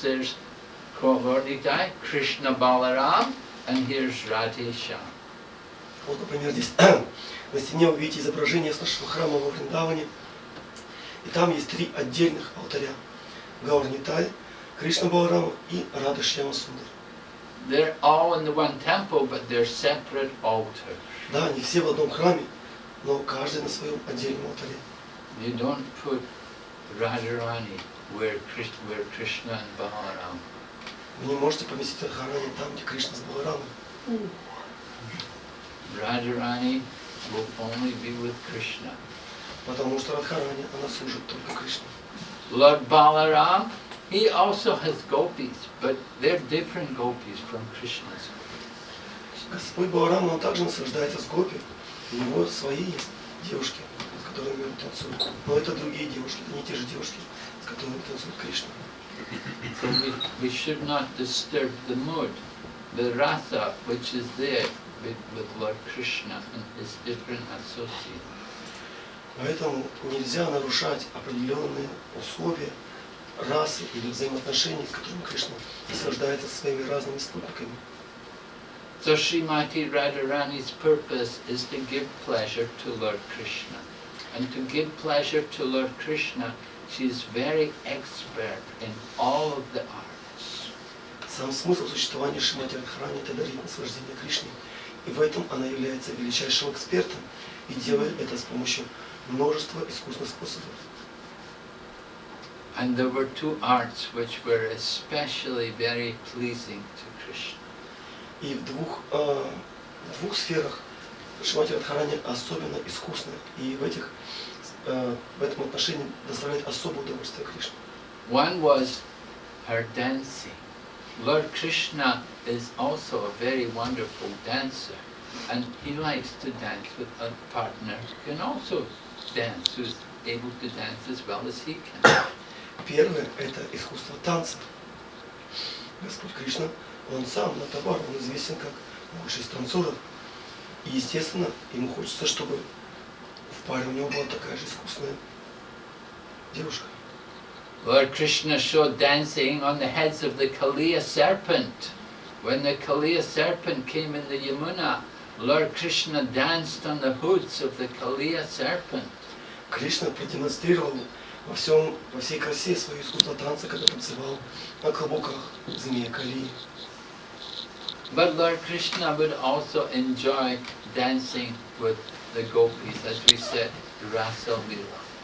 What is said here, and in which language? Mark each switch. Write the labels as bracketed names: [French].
[English] There's Kauvardhika, Krishna Balaram, and here's Radhe Shyam. [Russian] Вот, например, здесь на стене вы видите изображение с нашего храма во Вриндаване. И там есть 3 отдельных алтаря. Гаурнитай, Кришна Баларама и Рада Шьяма Сундар. [English] They're all in the one temple, but they're separate altars. [Russian] Да, они все в одном храме, но каждый на своем отдельном алтаре. [English] You don't put Radharani where Krishna and Balaram. [Russian] Вы не можете поместить Радхарани там, где Кришна с Баларамой. [English] Radharani will only be with Krishna. [Russian] Потому что Радхарани, она служит только Кришне. [English] Lord Balaram, he also has gopis, but they're different gopis from Krishna's. [Russian] Господь Баларам, он также наслаждается с гопи. У него свои есть девушки, с которыми он танцует. Но это другие девушки, это не те же девушки, с которыми танцует Кришна. [English] So we should not disturb the mood, the rasa which is there with Lord Krishna and his different associates. [Russian] Поэтому нельзя нарушать определенные условия расы или взаимоотношений, с которыми Кришна наслаждается со своими разными спутниками. [English] So Srimati Radharani's purpose is to give pleasure to Lord Krishna. And to give pleasure to Lord Krishna, she is very expert in all of the arts. [Russian] Сам смысл существования Шримати Радхарани – это дарить наслаждение Кришне. И в этом она является величайшим экспертом и делает это с помощью множества искусных способов. [English] And there were 2 arts which were especially very pleasing to Krishna. [Russian] И в двух сферах Шримати Радхарани особенно искусна. И в этом отношении доставляет особое удовольствие Кришне. [English] One was her dancing. Lord Krishna is also a very wonderful dancer, and he likes to dance with a partner who can also dance, who's able to dance as well as he can. [Russian] Первое – это искусство танца. Господь Кришна, он сам на товар, он известен как лучший из танцоров. И, естественно, ему хочется, чтобы в паре у него была такая же искусная девушка. [English] Lord Krishna showed dancing on the heads of the Kaliya serpent. When the Kaliya serpent came in the Yamuna, Lord Krishna danced on the hoods of the Kaliya serpent. [Russian] Кришна продемонстрировал во всей красе свое искусство танца, когда танцевал на клобуках змея Калии. [English] But Lord Krishna would also enjoy dancing with the gopis, as we said, Rasa Lila.